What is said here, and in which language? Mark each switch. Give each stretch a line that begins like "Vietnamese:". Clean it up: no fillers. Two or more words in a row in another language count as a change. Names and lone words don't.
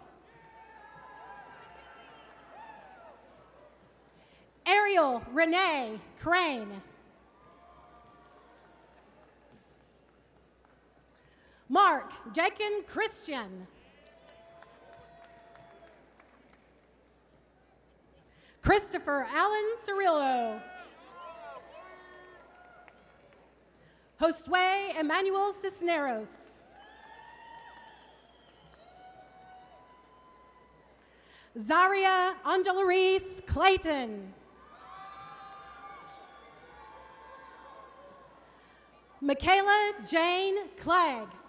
English: Ariel Renee Crane. Mark Jakin Christian. Christopher Allen Cirillo. Josue Emmanuel Cisneros. Zaria Angelarice Clayton. Michaela Jane Clegg.